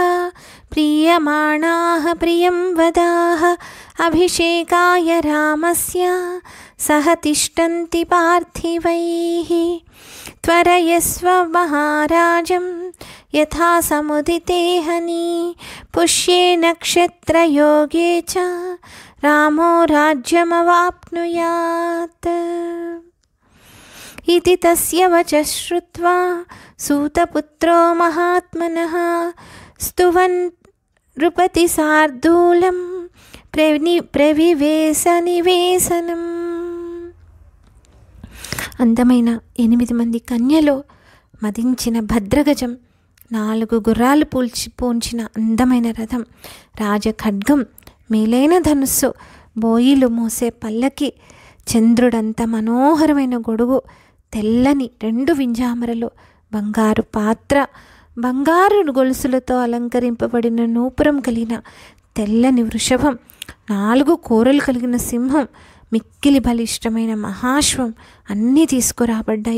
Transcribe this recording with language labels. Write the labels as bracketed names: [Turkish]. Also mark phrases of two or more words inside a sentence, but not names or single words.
[Sanskrit] ప్రీయమాణాః ప్రియం వదాః అభిషేకాయ రామస్య సహ తిష్టంతి పార్థివైః త్వరయస్వ మహారాజం యథా సముదితే హని పుష్యే నక్షత్రయోగే చ రామో రాజ్యమవాప్నుయాత్. इति तस्य वचः श्रुत्वा सूतपुत्रो महात्मनः स्तुवन् नृपतिशार्दूलं ప్రవివేశనివేశనం. [Telugu] అందమైన 8 మంది కన్యలో మదించిన భద్రగజం, 4 గుర్రాలు పూంచిన అందమైన రథం, రాజఖడ్గం, మేలైన ధనుస్సు, బోయిలు మోసే పల్లకి, చంద్రుడంత మనోహరమైన గొడుగు, తెల్లని 2 వింజామరలు, బంగారు పాత్ర, బంగారు గొలుసులతో అలంకరింపబడిన నూపురం కలిగిన తెల్లని వృషభం, 4 కూరలు కలిగిన సింహం, మిక్కిలి బలిష్టమైన మహాశ్వం అన్నీ తీసుకురాబడ్డాయి.